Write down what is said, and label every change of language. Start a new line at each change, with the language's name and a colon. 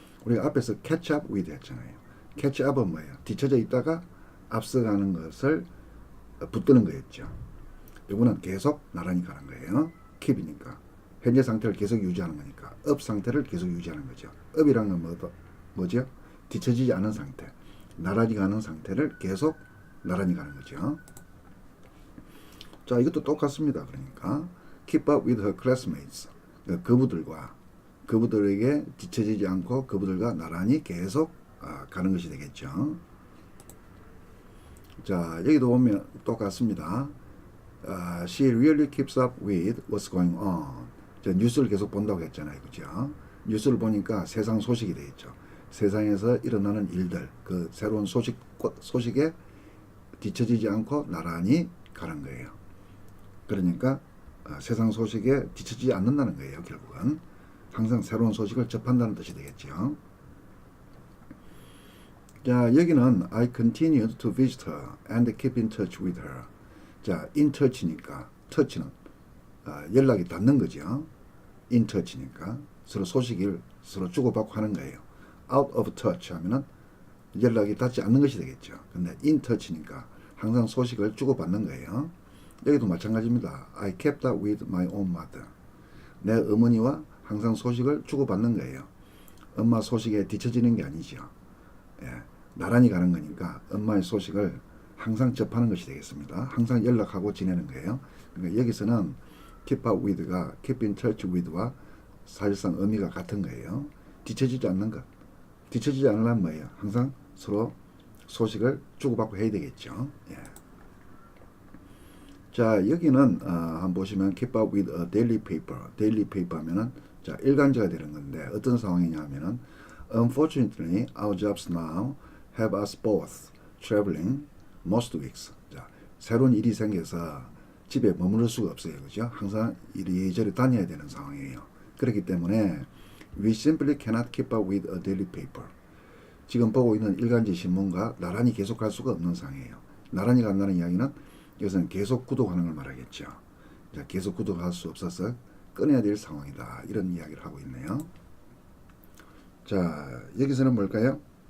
Korean: 우리가 앞에서 catch up with 했잖아요. catch up은 뭐예요? 뒤처져 있다가 앞서가는 것을 붙드는 거였죠. 이거는 계속 나란히 가는 거예요. keep이니까. 현재 상태를 계속 유지하는 거니까. up 상태를 계속 유지하는 거죠. up이란 건 뭐죠? 뒤처지지 않은 상태. 나란히 가는 상태를 계속 나란히 가는 거죠. 자, 이것도 똑같습니다. 그러니까
English: keep up with her classmates.
Korean: 그분들에게 뒤처지지 않고 그분들과 나란히 계속 가는 것이 되겠죠. 자, 여기도 보면 똑같습니다.
English: She really keeps up with what's going on.
Korean: 자, 뉴스를 계속 본다고 했잖아요. 그죠? 뉴스를 보니까 세상 소식이 되겠죠. 세상에서 일어나는 일들, 그 새로운 소식에 뒤처지지 않고 나란히 가는 거예요. 그러니까 세상 소식에 뒤처지지 않는다는 거예요. 결국은 항상 새로운 소식을 접한다는 뜻이 되겠죠. 자, 여기는
English: I continued to visit her and keep in touch with her.
Korean: 자, in touch니까 touch는 연락이 닿는 거죠. in touch니까 서로 소식을 서로 주고받고 하는 거예요. out of touch 하면은 연락이 닿지 않는 것이 되겠죠. 근데 in touch니까 항상 소식을 주고받는 거예요. 여기도 마찬가지입니다.
English: I kept up with my own mother.
Korean: 내 어머니와 항상 소식을 주고받는 거예요. 엄마 소식에 뒤처지는 게 아니죠. 예, 나란히 가는 거니까 엄마의 소식을 항상 접하는 것이 되겠습니다. 항상 연락하고 지내는 거예요. 그러니까 여기서는 keep up with가 keep in touch with와 사실상 의미가 같은 거예요. 뒤처지지 않는 것. 뒤처지지 않으려면 뭐예요? 항상 서로 소식을 주고받고 해야 되겠죠. 예. 자, 여기는 한번 보시면
English: keep up with a daily paper.
Korean: daily paper 하면은 자, 일간지가 되는 건데 어떤 상황이냐 하면은
English: Unfortunately, our jobs now have us both traveling most weeks.
Korean: 자, 새로운 일이 생겨서 집에 머무를 수가 없어요. 그죠? 항상 이리저리 다녀야 되는 상황이에요. 그렇기 때문에
English: we simply cannot keep up with a daily paper.
Korean: 지금 보고 있는 일간지 신문과 나란히 계속할 수가 없는 상황이에요. 나란히 간다는 이야기는 이것은 계속 구독하는 걸 말하겠죠. 자, 계속 구독할 수 없어서 끊어야 될 상황이다. 이런 이야기를 하고 있네요. 자, 여기서는 뭘까요?